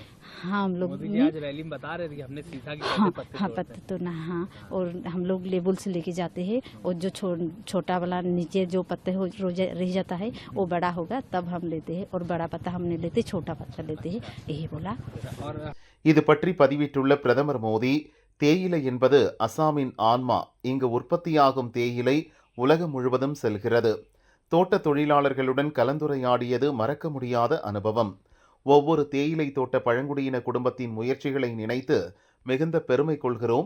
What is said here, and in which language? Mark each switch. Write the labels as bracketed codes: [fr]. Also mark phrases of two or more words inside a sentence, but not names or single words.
[hi] हाँ, हम लोग मोदी जी आज रैली में बता रहे थे कि हमने सीखा कि पत्ते तोड़ना. हाँ, और हम लोग लेबल से लेके जाते हैं, और जो छोटा वाला नीचे जो पत्ते रह जाता है वो बड़ा होगा तब हम लेते हैं, और बड़ा पत्ता हम नहीं लेते, छोटा पत्ता लेते हैं, यही बोला. [ta] இது பற்றி பதிவிட்டுள்ள பிரதமர் மோடி, தேயிலை என்பது அசாமின் ஆன்மா. இங்கு உற்பத்தியாகும் தேயிலை உலகம் முழுவதும் செல்கிறது. தோட்ட தொழிலாளர்களுடன் கலந்துரையாடியது மறக்க முடியாத அனுபவம். ஒவ்வொரு தேயிலை தோட்ட பழங்குடியின குடும்பத்தின் முயற்சிகளை நினைத்து மிகுந்த பெருமை கொள்கிறோம்.